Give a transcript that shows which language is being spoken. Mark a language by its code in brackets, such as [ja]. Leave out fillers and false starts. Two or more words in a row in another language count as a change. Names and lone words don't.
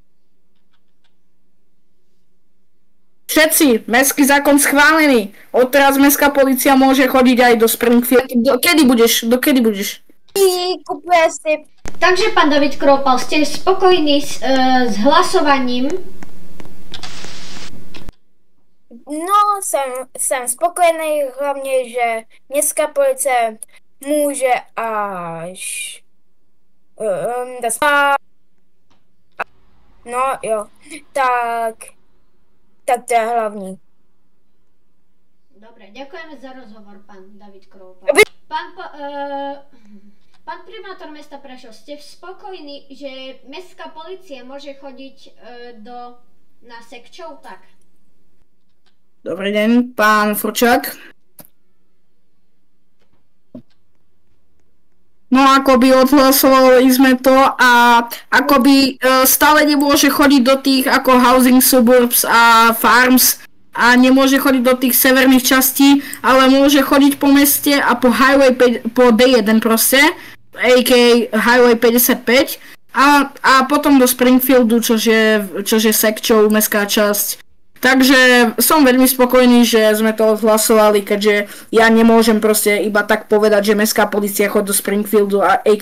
[sk] Všetci, mestský zákon schválený. Odteraz mestská polícia môže chodiť aj do Springfield. Dokedy budeš? Kupuje si. Takže pán David Kroupal, ste spokojní s hlasovaním? No, [cs] jsem spokojený, hlavně, že městská policie může až no jo, tak to je hlavní. [sk] Dobre, ďakujeme za rozhovor, pán David Kroupal. Pán primátor mesta Prešov, ste spokojní, že mestská polícia môže chodiť na sekčov, tak? Dobrý deň, pán Furčák. No akoby odhlasovali sme to a akoby stále nemôže chodiť do tých ako [en] housing suburbs [sk] a farms a nemôže chodiť do tých severných častí, ale môže chodiť po meste a po highway po D1 proste, a.k.a. highway 55 a potom do Springfieldu, čože sekčov, mestská časť. Takže som veľmi spokojný, že sme to odhlasovali, keďže ja nemôžem proste iba tak povedať, že mestská polícia chodí do Springfieldu a a.k.a.